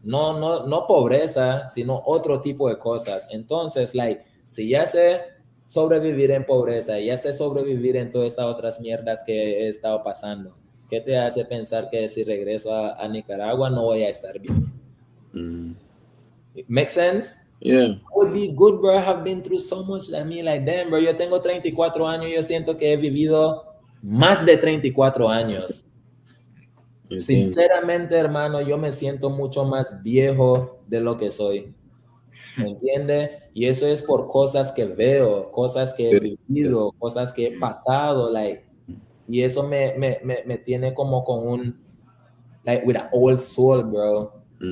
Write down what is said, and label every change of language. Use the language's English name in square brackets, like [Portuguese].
[Spanish] No pobreza, sino otro tipo de cosas. Entonces, like, si ya sé sobrevivir en pobreza, ya sé sobrevivir en todas estas otras mierdas que he estado pasando, ¿qué te hace pensar que si regreso a Nicaragua no voy a estar bien? [English] Make sense? Yeah. I would be good, bro. I have been through so much. I mean, like, damn, bro, [Spanish] yo tengo 34 años, yo siento que he vivido más de 34 años. Sinceramente, hermano, yo me siento mucho más viejo de lo que soy. ¿Me entiendes? Y eso es por cosas que veo, cosas que he vivido, cosas que he pasado, like, y eso me tiene como con un, like, [English] with an old soul, bro.